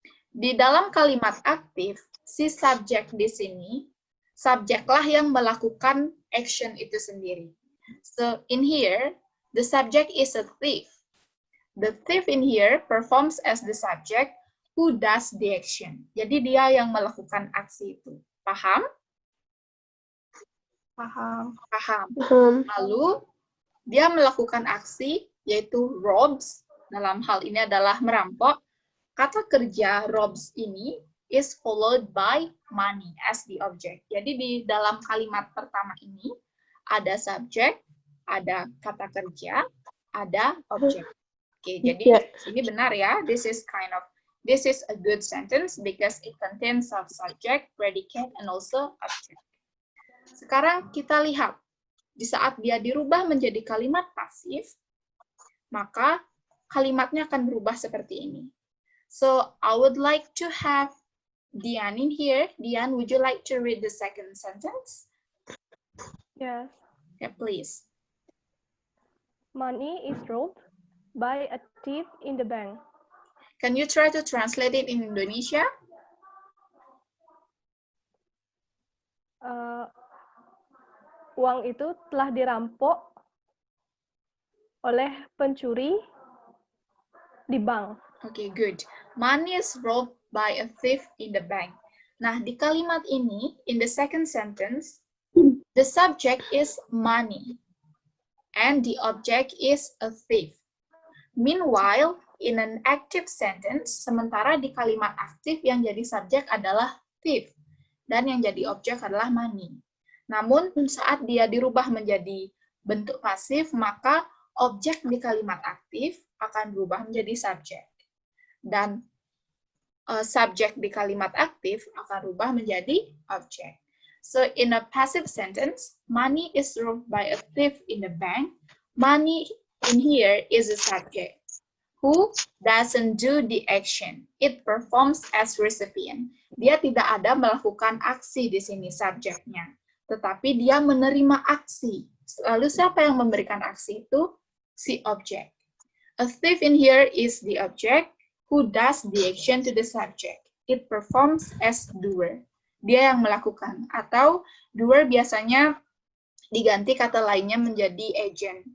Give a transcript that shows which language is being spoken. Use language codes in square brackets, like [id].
[id] Di dalam kalimat aktif, si subjek di sini, subjeklah yang melakukan action itu sendiri. [en] So, in here, the subject is a thief. The thief in here performs as the subject who does the action. [id] Jadi dia yang melakukan aksi itu. Paham? Paham. Paham. Lalu, dia melakukan aksi, yaitu robs. Dalam hal ini adalah merampok. Kata kerja robs ini [en] is followed by money as the object. [id] Jadi di dalam kalimat pertama ini ada subjek, ada kata kerja, ada objek. Oke, jadi ini benar ya. [en] This is a good sentence because it contains of subject, predicate, and also object. [id] Sekarang kita lihat di saat dia dirubah menjadi kalimat pasif, maka kalimatnya akan berubah seperti ini. [en] So I would like to have Dian in here. Dian, would you like to read the second sentence? Yes. Yeah, please. Money is robbed by a thief in the bank. Can you try to translate it in Indonesia? [id] Uang itu telah dirampok oleh pencuri di bank. [en] Okay, good. Money is robbed by a thief in the bank. [id] Nah, di kalimat ini, [en] in the second sentence, the subject is money, and the object is a thief. Meanwhile, in an active sentence, [id] sementara di kalimat aktif yang jadi subjek adalah thief, dan yang jadi objek adalah money. Namun, saat dia dirubah menjadi bentuk pasif, maka objek di kalimat aktif akan berubah menjadi subjek. dan subjek di kalimat aktif akan berubah menjadi objek. [en] So in a passive sentence, money is robbed by a thief in the bank. Money in here is a subject who doesn't do the action. It performs as recipient. [id] Dia tidak ada melakukan aksi di sini subjeknya, tetapi dia menerima aksi. Lalu siapa yang memberikan aksi itu? Si objek. [en] A thief in here is the object who does the action to the subject. It performs as doer. [id] Dia yang melakukan. Atau doer biasanya diganti kata lainnya menjadi agent.